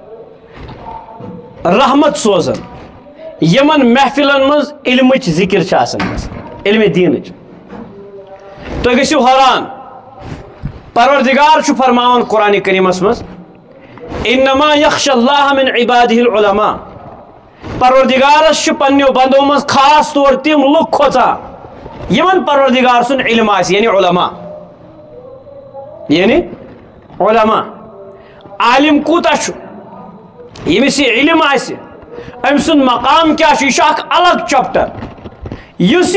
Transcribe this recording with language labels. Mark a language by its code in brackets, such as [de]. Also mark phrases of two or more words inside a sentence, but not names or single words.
[ks] رحمت سوزان یمن محفلن منٛز علمٕچ ذکر چھِ آسان گژھان علمِ دیٖنٕچ تُہۍ گٔژھِو حٲران پروردگار چھُ فرماوان قرآنِ کریٖمس منٛز [ar] انما یخشى اللہ من عباده العلماء [ks] پروردگارس چھُ پننیو بندو منٛز خاص طور تِم لُکھ کھوژان یمن پروردگار سُنٛد علم آسہِ یعنی علما عالم کوٗتاہ چھُ ییٚمِس یہِ علم آسہِ أمۍ سُنٛد مقام کیٛاہ چھُ یہِ چھُ اکھ الگ چپٹر یُس